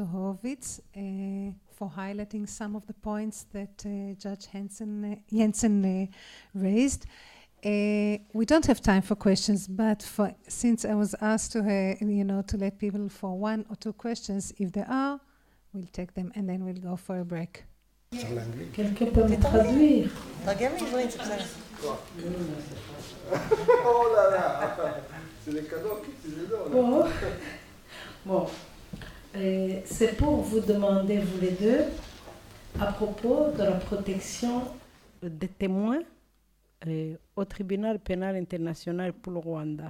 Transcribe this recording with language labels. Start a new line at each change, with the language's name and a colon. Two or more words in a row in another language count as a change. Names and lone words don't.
English: Horovitz for highlighting some of the points that Judge Jensen raised. We don't have time for questions, but since I was asked to let people for 1 or 2 questions, if there are, we'll take them and then we'll go for a break.
French: Quelqu'un peut me traduire?
Hebrew: תרגם לעברית, זה בסדר.
French: Oh là là, c'est les cadeaux qui se donnent. Bon, c'est pour vous demander, vous les deux, à propos de la protection des témoins au tribunal pénal international pour le Rwanda.